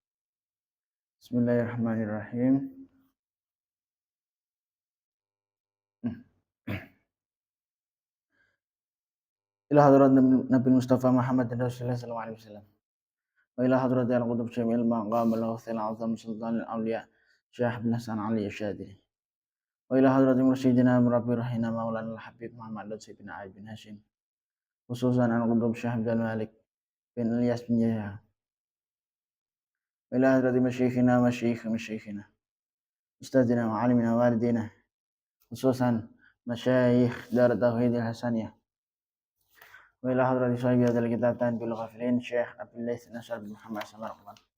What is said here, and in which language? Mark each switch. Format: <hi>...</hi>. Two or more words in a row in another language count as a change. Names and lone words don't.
<ar>بسم الله الرحمن الرحيم إلى حضرة النبي المصطفى محمد رسول الله صلى الله عليه وسلم. وإلى حضرة القطب الشامل المقام الغوث الأعظم سلطان الأولياء الشيخ بن حسن علي الشاذلي. وإلى حضرة مرشدنا مربي روحنا مولانا الحبيب محمد لطفي بن علي بن هاشم خصوصا عن قطب الشيخ عبد الملك بن إلياس بن يحيى. وإلى حضرة مشايخنا أستاذنا وعالمنا والدنا خصوصا مشايخ دار التوحيد الحسنية. وإلى حضرة صاحب هذا الكتاب تنبيه الغافلين الشيخ عبد الليث نصر بن محمد سمرقند.</ar>